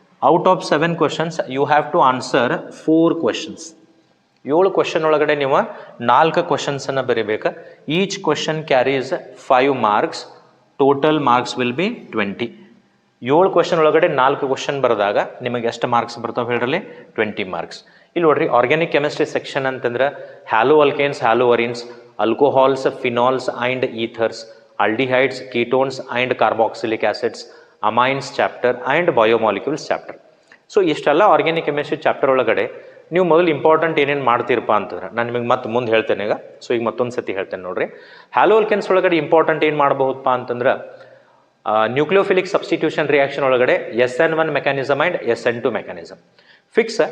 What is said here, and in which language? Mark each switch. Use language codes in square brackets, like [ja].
[en] Out of 7 questions you have to answer 4 questions. [kn] 7 question ಒಳಗಡೆ ನೀವು 4 ಕ್ವಶನ್ಸನ್ನು ಬರೀಬೇಕು. [en] Each question carries 5 marks, total marks will be 20. [kn] 7 question ಒಳಗಡೆ 4 question ಬರೆದಾಗ ನಿಮಗೆ ಎಷ್ಟು ಮಾರ್ಕ್ಸ್ ಬರ್ತಾವೆ ಹೇಳ್ರಲ್ಲಿ, 20 ಮಾರ್ಕ್ಸ್. ಇಲ್ಲಿ ನೋಡ್ರಿ, [en] Organic chemistry section ಅಂತಂದ್ರೆ haloalkanes, haloarenes, alcohols, phenols and ethers, aldehydes, ketones and carboxylic acids, amines chapter and biomolecules chapter. [kn] So ಇಷ್ಟೆಲ್ಲ organic chemistry chapter ಒಳಗಡೆ ನೀವು ಮೊದಲು ಇಂಪಾರ್ಟೆಂಟ್ ಏನೇನು ಮಾಡ್ತೀರಪ್ಪ ಅಂತಂದ್ರೆ ನಾನು ನಿಮಗೆ ಮತ್ತೆ ಮುಂದೆ ಹೇಳ್ತೇನೆ ಈಗ. ಸೊ ಈಗ ಮತ್ತೊಂದು ಸತಿ ಹೇಳ್ತೇನೆ ನೋಡ್ರಿ. ಹ್ಯಾಲೋ ಅಲ್ಕೆನ್ಸ್ ಒಳಗಡೆ ಇಂಪಾರ್ಟೆಂಟ್ ಏನು ಮಾಡಬಹುದಪ್ಪ ಅಂತಂದ್ರೆ [en] Nucleophilic substitution reaction ಒಳಗಡೆ SN1 mechanism and SN2 mechanism fix.